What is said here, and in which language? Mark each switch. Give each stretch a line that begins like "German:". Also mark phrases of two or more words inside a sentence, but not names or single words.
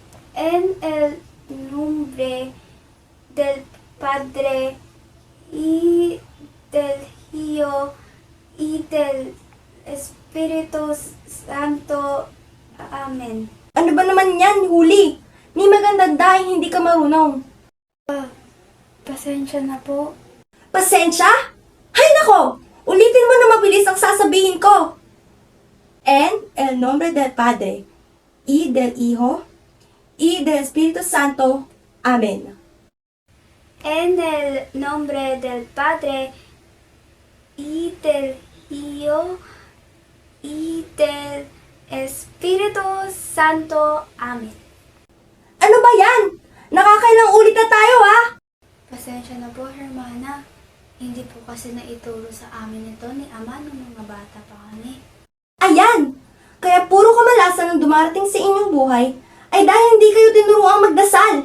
Spanish: en el nombre del Padre y del Hijo y del Espíritu Santo. Amen.
Filipino: Ano ba naman yan, Huli? Ni maganda dahil hindi ka marunong. Pasensya na po. Pasensya? Hay nako! Ulitin mo na mabilis ang sasabihin ko.
Spanish: En el nombre del Padre, y del Hijo, y del Espíritu Santo. Amen. En el nombre del Padre y del Hijo y del Espíritu Santo. Amen.
Filipino: Ano ba yan? Nakakailang ulit na tayo, ha? Pasensya na po, Hermana. Hindi po kasi naituro sa amin ito ni Ama nung mga bata pa kami. Ayan! Kaya puro kamalasan ang dumarating sa inyong buhay ay dahil hindi kayo tinuruang magdasal.